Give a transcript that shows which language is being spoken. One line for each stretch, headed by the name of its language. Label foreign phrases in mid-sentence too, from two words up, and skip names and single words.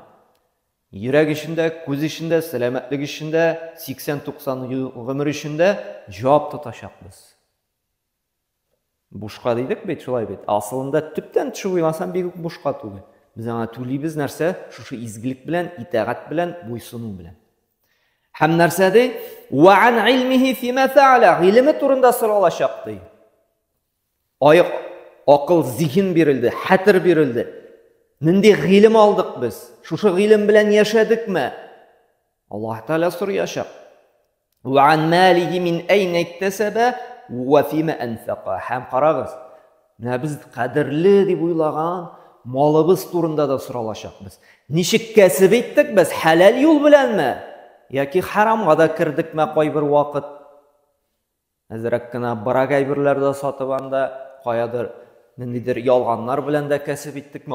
Tatar: Йөрәк эчендә, күз эчендә, сәламәтлек эчендә, 80-90 ел гомер эчендә җавап тотачакбыз. Бушка дидек бит, шулай бит. Асылында төптән төшеп уйласам бик үк бушка түгел. Без аңа түлибез нәрсә? Шушы изгилек белән, итәгать белән, буйсыну белән. Һәм нәрсә ди?
Arabic: وعن علمه فيما فعل,
Tatar: гыйлеме турында соралачак ди. Аяк, акыл, зиһен бирелде, хәтер бирелде. Нинди гыйлем алдык без? Шушы гыйлем белән яшәдекме? Аллаһ Тәгалә сорыячак.
Arabic: وعن ماله من أين اكتسب وفيما أنفق.
Tatar: Һәм карагыз. Менә без кадерле дип уйлаган малыбыз турында да соралачакбыз. Ничек кәсеп иттек без? Халал юл беләнме? Яки харамга да кирдекме кайбер вакыт? Әзрәк кенә барак әйберләрдә сатып анда каядыр ниндидер ялганнар белән дә кәсеп иттекме?